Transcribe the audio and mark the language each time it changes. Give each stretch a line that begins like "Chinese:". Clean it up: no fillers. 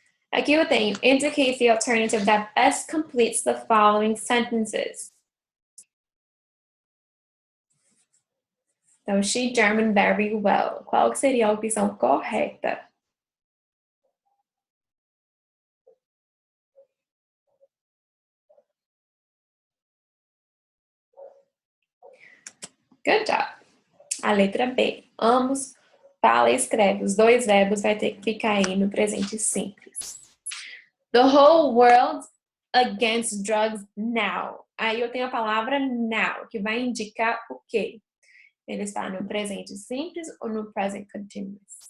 Portuguese: Aqui eu tenho,
English: indicate the alternative that best completes the following sentences. Então, she German very well.
Portuguese: Qual que seria a opção correta?
English: Good job.
Portuguese: A letra B. Ambos fala e escreve. Os dois verbos vai ter que ficar aí no presente simples.
English: The whole world against drugs now.
Portuguese: Aí eu tenho a palavra now, que vai indicar o quê? Ele está no presente simples ou no present continuous?